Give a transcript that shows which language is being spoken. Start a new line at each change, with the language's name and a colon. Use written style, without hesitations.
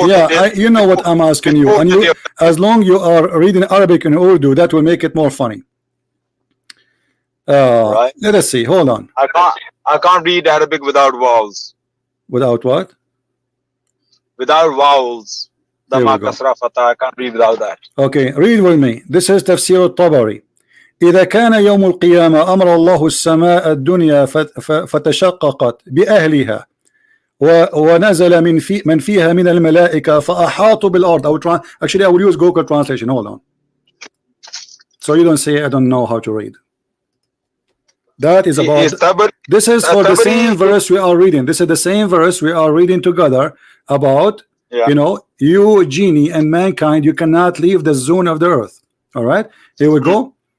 English: Yeah, you know what I'm asking you. And you, as long you are reading Arabic and Urdu, that will make it more funny. Right. Let us see. Hold on. I can't read Arabic without vowels. Without what? Without vowels. Dhamma, kasra, fatha. I can't read without that. Okay, read with me. This is Tafsir al-Tabari.
Arabic: إذا كان يوم القيامة أمر الله السماء الدنيا فتشققت بأهلها ونزل من فيها من الملائكة فأحاطوا بالأرض.
English: I will use Google translation. Hold on. So you don't say I don't know how to read. That is about. This is for the same verse we are reading. This is the same verse we are reading together about. You know, you genie and mankind, you cannot leave the zone of the earth. All right, here we go.